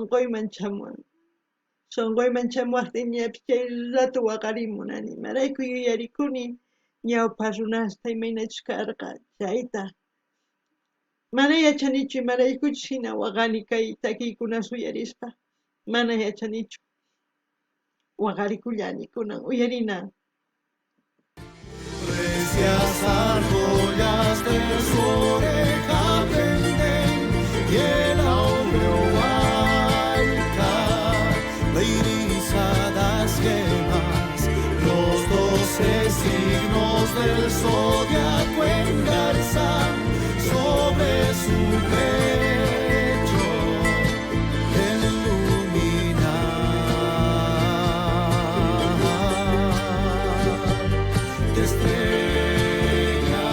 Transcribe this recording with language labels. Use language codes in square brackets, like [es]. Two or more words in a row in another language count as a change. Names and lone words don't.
[qu] sunquyman chamuwaptin ñapis chay rato waqarimunani imarayku yuyarikuni ñawpa runasta imaynachus karqa chayta mana yachanichu imaraykuchus hina waqani kay takiykunas uyarispa mana yachanichu waqarikullani kunan uyarina. [es] Precias argollas de su oreja prenden y el áureo huayca de irisadas yemas los 12 signos del zodiaco engarzan sobre su pecho de estrellas.